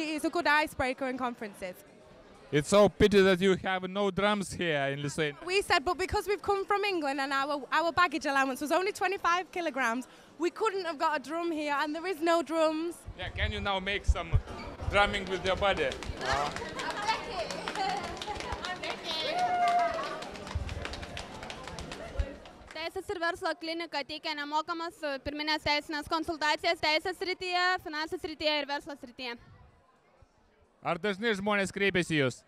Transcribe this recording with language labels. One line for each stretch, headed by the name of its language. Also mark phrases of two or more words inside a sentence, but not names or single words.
English: So it is a good icebreaker in conferences. It's so pity that you have no drums here in Lithuania. We said, but because we've come from England and our baggage allowance was only 25 kilograms, we couldn't have got a drum here, and there is no drums. Yeah, can you now make some drumming with your body?
Lithuanian: Teisės ir verslo klinika teikia nemokamas pirminės teisinės konsultacijas teisės srityje, finansų srityje ir verslo srityje. Ar dažnai žmonės kreipiasi į jūs?